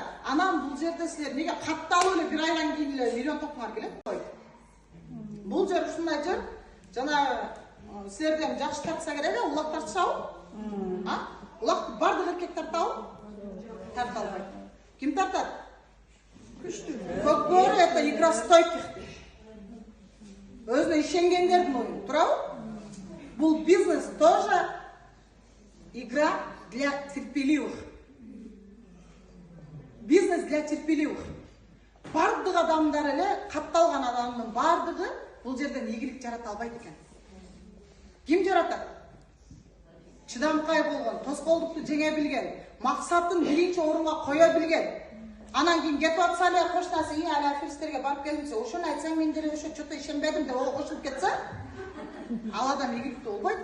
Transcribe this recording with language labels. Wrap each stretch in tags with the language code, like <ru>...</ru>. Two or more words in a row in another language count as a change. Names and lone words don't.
<ky>Анан бул жерде силер неге катталып эле бир айдан кийин эле миллион топуңар келет? Бул жер ушундай жер. Жана силерден жакшы тартса керек, улак тартышабы? А? Улак бардык эркек тартабы? Тарта албайт. Ким тартат? Күчтүү.</ky> <ru>Көкбөрү это игра стойких.</ru> <ky>Өзүнө ишенгендердин оюну, туурабы?</ky> <ru>Бул бизнес тоже игра для терпеливых. Бизнес для терпеливых.</ru> <ky>Бардык адамдар эле, катталган адамдын бардыгы бул жерден ийгилик жарата албайт экен. Ким жаратат? Чыдамкай болгон, тоскоолдукту жеңе билген, максатын биринчи орунга кое билген. Анан кийин кетип атса эле коштасы, ала аферисттерге барып келдимсе, ошону айтсаң мен деле ошо чото ишенбедим деп кошулуп кетсе, ал адам ийгиликтүү болбойт.</ky>